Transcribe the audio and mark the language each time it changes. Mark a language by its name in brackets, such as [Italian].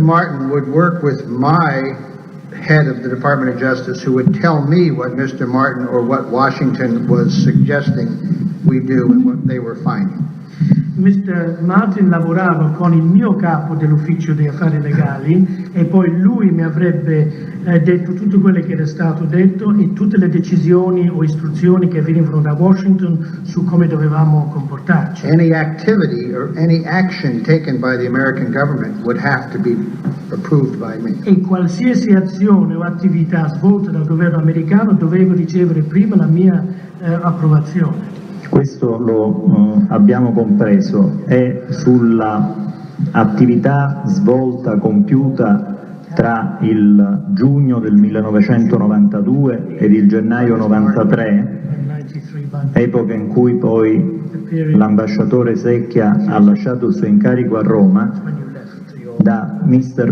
[English] Martin would work with my head of the Department of Justice, who would tell me what Mr. Martin or what Washington was suggesting we do and what they were finding. [Italian] Mr. Martin lavorava con il mio capo dell'ufficio degli affari legali e poi lui mi avrebbe detto tutto quello che era stato detto e tutte le decisioni o istruzioni che venivano da Washington su come dovevamo comportarci. [English] Any activity or any action taken by the American government would have to be approved by me. [Italian] E qualsiasi azione o attività svolta dal governo americano doveva ricevere prima la mia approvazione. Questo lo abbiamo compreso, è sulla attività svolta, compiuta tra il giugno del 1992 ed il gennaio 93, epoca in cui poi l'ambasciatore Secchia ha lasciato il suo incarico a Roma, da Mr.